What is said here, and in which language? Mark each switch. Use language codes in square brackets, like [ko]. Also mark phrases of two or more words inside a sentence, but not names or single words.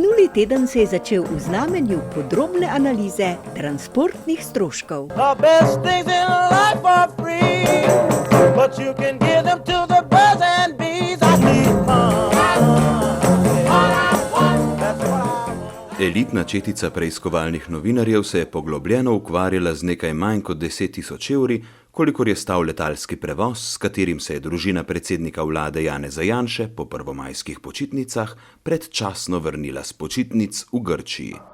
[sl] teden se je začel v znamenju podrobne analize transportnih stroškov. [en] The best things in life are free, but you can give them to the birds and bees. I need money. [sl] Elitna četica preiskovalnih novinarjev se je poglobljeno ukvarjala z nekaj manj kot 10.000 evri, kolikor je stal letalski prevoz, s katerim se je družina predsednika vlade Janeza Janše po prvomajskih počitnicah predčasno vrnila s počitnic v Grčiji.